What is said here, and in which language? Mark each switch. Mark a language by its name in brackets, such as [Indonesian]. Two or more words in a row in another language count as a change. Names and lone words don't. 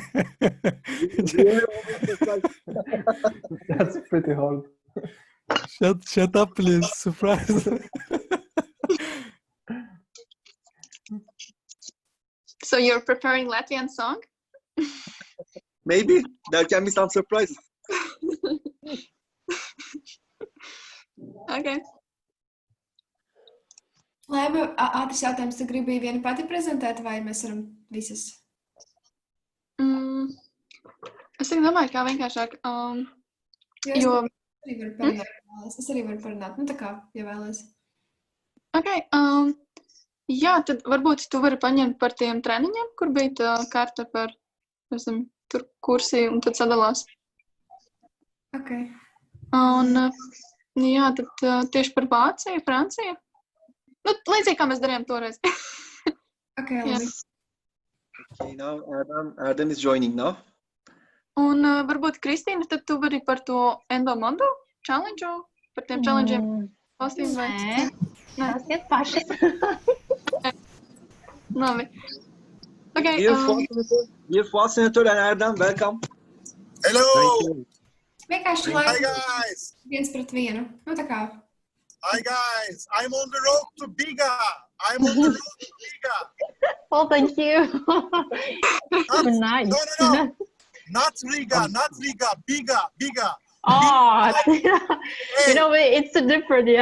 [English] That's pretty hard. Shut up, please. Surprise. so you're preparing Latvian song? Maybe there can be some surprises. Okay. [Latvian] Laima, ātrs jautājums, tu gribi vienu pati prezentēt, vai mēs varam visas? Es arī domāju, kā vienkāršāk. Jo es arī varu parunāt, nu tā kā, ja vēlies. [English] Okay. [Latvian] Jā, tad varbūt tu vari paņemt par tiem treniņiem, kur bija tā karta par, esam, tur kursi un tad sadalās. [English] Okay. [Latvian] Un jā, tad tieši par Vāciju, Franciju. Nu, līdzīgi kā mēs darījām toreiz. Okay, labi. [English] Okay, now Erdem is joining now. [Latvian] Un varbūt, Kristīna, tad tu vari par to Endomondo challenge, par tiem challenge'iem valstīm vai? Nē, tas paši. Labi. [English] Okay, Dear Fuat Senator and Erdem, welcome. Hello! [Latvian] Vienkārši [English] Hi [Latvian] lai [English] guys! [Latvian] viens pret vienu. Nu tā kā. [English] Hi guys! I'm on the road to Biga! I'm on the road to Biga! Oh, thank you. Nice. No. Not Riga, Biga. Oh, you know, it's different, yeah.